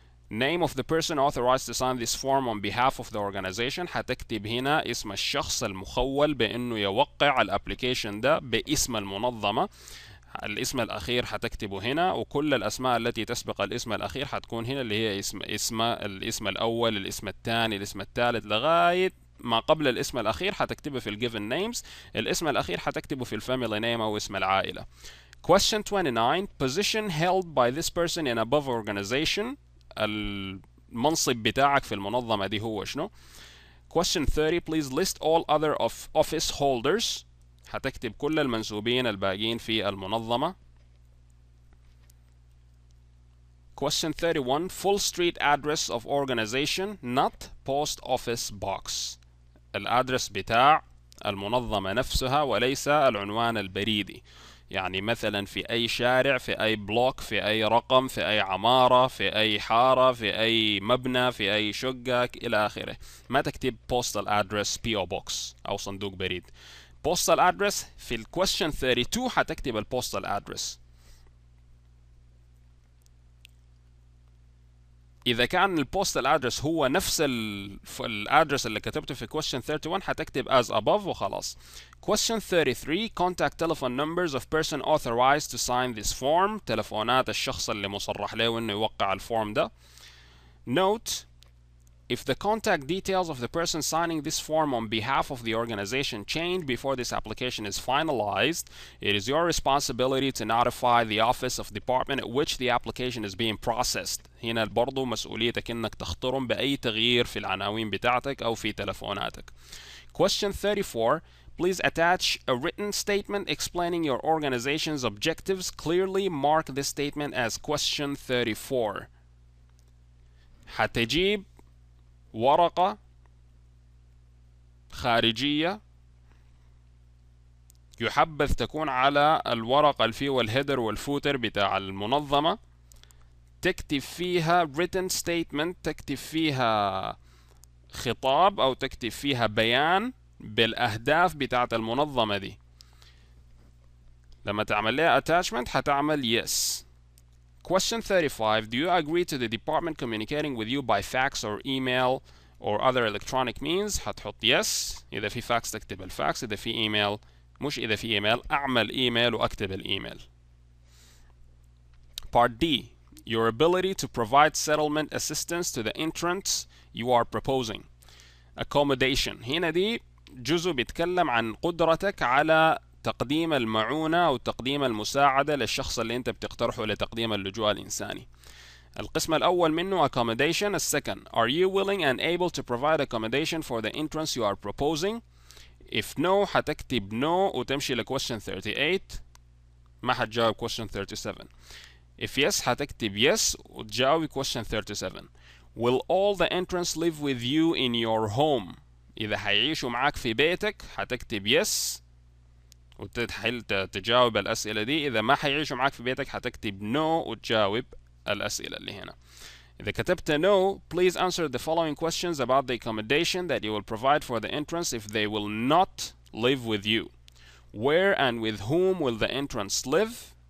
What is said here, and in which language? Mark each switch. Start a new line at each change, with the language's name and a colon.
English: Name of the person authorized to sign this form on behalf of the organization.
Arabic: هتكتب هنا اسم الشخص المخول بأنه يوقع الابليكيشن ده باسم المنظمة. الاسم الأخير هتكتبه هنا، وكل الأسماء التي تسبق الاسم الأخير هتكون هنا، اللي هي الاسم الأول، الاسم الثاني، الاسم الثالث، لغاية ما قبل الاسم الأخير هتكتبه في given names. الاسم الأخير هتكتبه في family name أو اسم العائلة.
English: Question 29. Position held by this person in above organization.
Arabic: المنصب بتاعك في المنظمة دي هو شنو؟
English: Question 30. Please list all other office holders.
Arabic: هتكتب كل المنسوبين الباقيين في المنظمة.
English: Question 31. Full street address of organization not post office box.
Arabic: الادرس بتاع المنظمة نفسها وليس العنوان البريدي. يعني مثلا في أي شارع، في أي بلوك، في أي رقم، في أي عمارة، في أي حارة، في أي مبنى، في أي شقة إلى آخره. ما تكتب
English: postal address PO box
Arabic: أو صندوق بريد. postal address في ال question 32 هتكتب ال postal address. إذا كان ال postal address هو نفس الادرس اللي كتبته في question 31 هتكتب
English: as above
Arabic: وخلاص.
English: Question 33. Contact telephone numbers of person authorized to sign this form.
Arabic: تلفونات الشخص اللي مصرح له إنه يوقع الفورم ده.
English: Note, if the contact details of the person signing this form on behalf of the organization change before this application is finalized, it is your responsibility to notify the office of department at which the application is being processed.
Arabic: هنا برضو مسؤوليتك إنك تخطرهم بأي تغيير في العناوين بتاعتك أو في تلفوناتك.
English: Question 34. Please attach a written statement explaining your organization's objectives. Clearly mark this statement as question 34.
Arabic: هتجيب ورقة خارجية يحبذ تكون على الورقة اللي فيه الهيدر والفوتر بتاع المنظمة، تكتب فيها
English: written statement،
Arabic: تكتب فيها خطاب أو تكتب فيها بيان بالأهداف بتاعت المنظمة دي. لما تعمل لها attachment هتعمل yes.
English: Question 35. Do you agree to the department communicating with you by fax or email or other electronic means؟
Arabic: هتحط
English: yes.
Arabic: إذا في فاكس تكتب الفاكس، إذا في إيميل مش إذا في إيميل أعمل إيميل وأكتب الإيميل.
English: Part D. Your ability to provide settlement assistance to the entrants you are proposing. Accommodation.
Arabic: هنا دي جزء بيتكلم عن قدرتك على تقديم المعونة أو تقديم المساعدة للشخص اللي أنت بتقترحه لتقديم اللجوء الإنساني. القسم الأول منه accommodation.
English: السكن are you willing and able to provide accommodation for the entrance you are proposing. if no
Arabic: هتكتب no وتمشي ل question 38. ما هتجاوب question 37.
English: if yes
Arabic: هتكتب yes وتجاوب question 37.
English: will all the entrants live with you in your home.
Arabic: إذا هيعيشوا معاك في بيتك هتكتب yes وتحل تجاوب الأسئلة دي. إذا ما حيعيشوا معاك في بيتك هتكتب no وتجاوب الأسئلة اللي هنا. إذا كتبت
English: no, please answer the following questions about the accommodation that you will provide for the entrants if they will not live with you. Where and with whom will the entrants live.